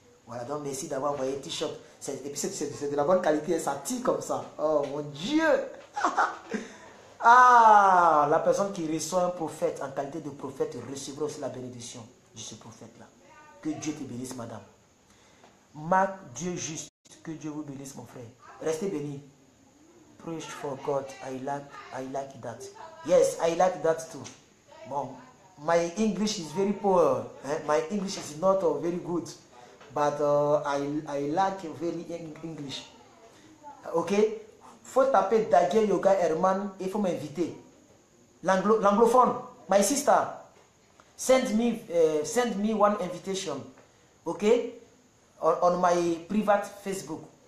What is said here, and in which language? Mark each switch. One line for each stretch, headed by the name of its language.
French: Voilà, donc merci d'avoir envoyé un t-shirt. Et puis c'est de la bonne qualité, ça tire comme ça. Oh mon Dieu. Ah, la personne qui reçoit un prophète en qualité de prophète recevra aussi la bénédiction de ce prophète-là. Que Dieu te bénisse, madame. Marc, Dieu juste, que Dieu vous bénisse, mon frère. Restez bénis.
English: Preach for God, I like that. Yes, I like that too. Bon, my English is very poor. My English is not very good. But I like very English. Ok?
French: Faut taper Daguerre Yoga Herman et il faut m'inviter. L'anglophone,
English: my sister, send me one invitation. Ok? On my private Facebook.